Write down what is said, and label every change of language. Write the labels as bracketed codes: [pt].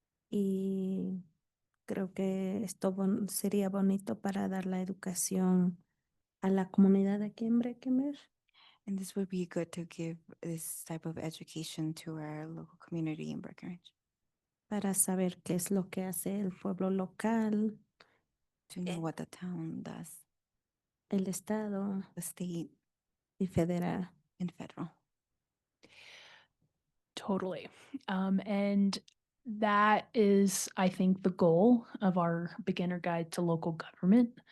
[es] y creo que esto sería bonito para dar la educación a la comunidad aquí en Breckenridge. [en] And this would be good to give this type of education to our local community in Breckenridge, [es] Para saber qué es lo que hace el pueblo local, [en] to know what the town does, [es] el estado [en] the state [es] y federal. [en] and federal. Totally. And that is, I think, the goal of our beginner guide to local government.